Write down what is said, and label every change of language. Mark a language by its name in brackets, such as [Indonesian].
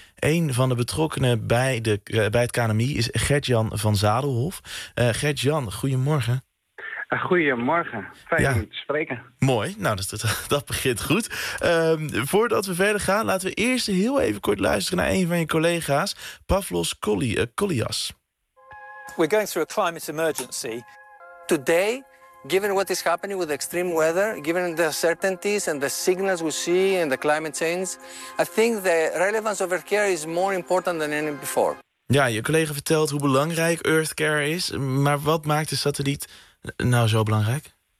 [Dutch] Een van de betrokkenen bij het KNMI is Gert-Jan van Zadelhof. Gert-Jan, goedemorgen. Goedemorgen, fijn om te spreken. Mooi, nou dat begint goed. Voordat we verder gaan, laten we eerst heel even kort luisteren naar een van je collega's, Pavlos Kolias. [English] We're going through a climate emergency. Today, given what is happening with extreme weather, given the uncertainties and the signals we see in the climate change, I think the relevance of Earthcare is more important than any before. [Dutch] Ja, je collega vertelt hoe belangrijk Earthcare is, maar wat maakt de satelliet nou zo belangrijk?